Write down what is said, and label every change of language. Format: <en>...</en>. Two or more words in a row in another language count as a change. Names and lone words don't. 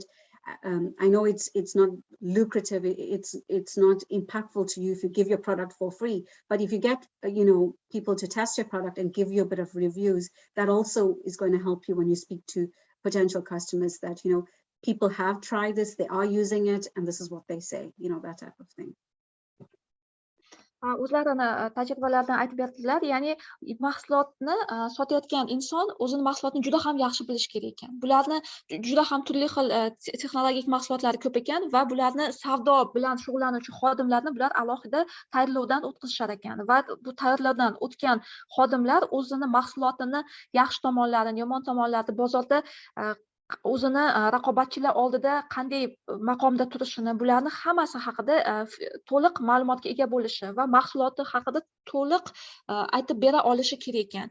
<en>I know it's not lucrative, it's not impactful to you if you give your product for free, but if you get people to test your product and give you a bit of reviews, that also is going to help you when you speak to potential customers, that people have tried this, they are using it, and this is what they say, that type of thing.</en> <uz>O'zlarini tajribalaridan aytib berdilar. Ya'ni mahsulotni sotayotgan inson o'zini mahsulotini juda ham yaxshi bilishi kerak ekan. Bularni juda ham turli xil texnologik mahsulotlari ko'p ekan va bularni savdo bilan shug'ullanuvchi xodimlarni bular alohida tayyorlovdan o'tkazishar ekan va bu tayyorlovdan o'tgan xodimlar o'zini mahsulotini yaxshi tomonlarini, yomon tomonlarini bozorda o'zini raqobatchilar oldida qanday maqomda turishini, bularni hammasi haqida to'liq ma'lumotga ega bo'lishi va mahsuloti haqida to'liq aytib bera olishi kerak ekan.</uz>